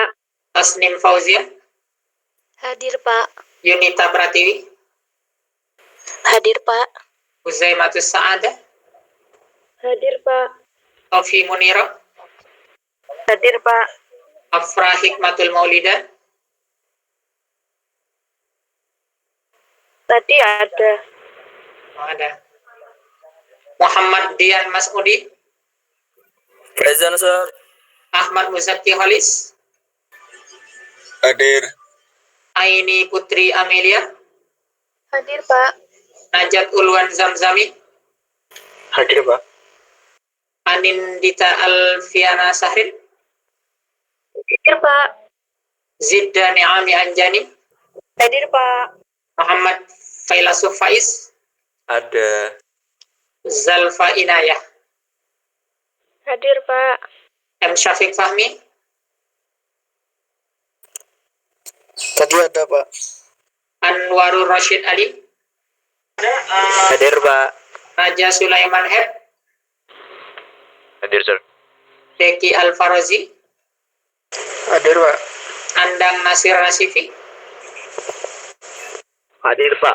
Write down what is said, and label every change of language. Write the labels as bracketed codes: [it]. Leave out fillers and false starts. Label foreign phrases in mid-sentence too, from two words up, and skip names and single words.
[id] Tasnim Fauzia, Hadir, Pak. Yunita Pratiwi, Hadir, Pak. Uzaimatus Sa'adah, Hadir, Pak. Tofi Muniro, Hadir, Pak. Afra Hikmatul Maulida, Tadi ada. ada Muhammad Dian Masudi, [en] Present, Sir. [id] Ahmad Muzaki Holis, Hadir. Aini Putri Amelia, Hadir, Pak. Najat Ulwan Zamzami, Hadir, Pak. Anindita Alfiana Sahrin, Hadir, Pak. Zidda Ni'ami Anjani, Hadir, Pak. Muhammad Failasuf Faiz, Ada. Zalfa Inayah, Hadir, Pak. M. Syafiq Fahmi, Tadi ada, Pak. Anwarul Rashid Ali, Hadir, Pak. Raja Sulaiman Heb, Hadir, Sir. Deki Al-Farozi, Hadir, Pak. Andang Nasir Nasifi, Hadir, Pak.